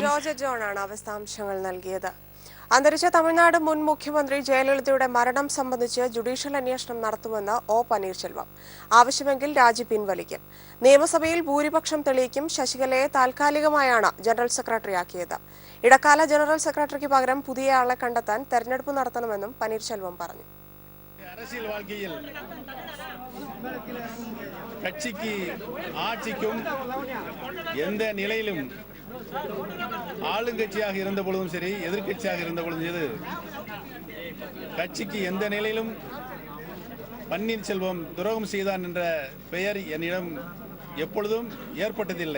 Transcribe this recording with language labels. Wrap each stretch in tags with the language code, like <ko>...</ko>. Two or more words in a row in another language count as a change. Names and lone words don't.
<ml>ജോർജറ്റ് ജോൺ ആണ് വിശദാംശങ്ങൾ നൽകിയത്. അന്തരിച്ച തമിഴ്നാട് മുൻ മുഖ്യമന്ത്രി ജയലളിതയുടെ മരണം സംബന്ധിച്ച് ജുഡീഷ്യൽ അന്വേഷണം നടത്തുമെന്ന് പനീർശെൽവം. ആവശ്യമെങ്കിൽ രാജി പിൻവലിക്കും. നിയമസഭയിൽ ഭൂരിപക്ഷം തെളിയിക്കും. ശശികലയെ താൽക്കാലികമായാണ് ജനറൽ സെക്രട്ടറിയാക്കിയത്. ഇടക്കാല ജനറൽ സെക്രട്ടറിക്ക് പകരം പുതിയ ആളെ കണ്ടെത്താൻ തെരഞ്ഞെടുപ്പ് നടത്തണമെന്നും പനീർശെൽവം പറഞ്ഞു.</ml> <ta>அரசியல் வாழ்க்கையில் கட்சிக்கு ஆட்சிக்கும் எந்த நிலையிலும் ஆளுங்கட்சியாக இருந்த பொழுதும் சரி எதிர்கட்சியாக இருந்த பொழுதும் சரி கட்சிக்கு எந்த நிலையிலும் பன்னீர்செல்வம் துரோகம் செய்தான் என்ற பெயர் என்னிடம் எப்பொழுதும் ஏற்பட்டதில்லை.</ta>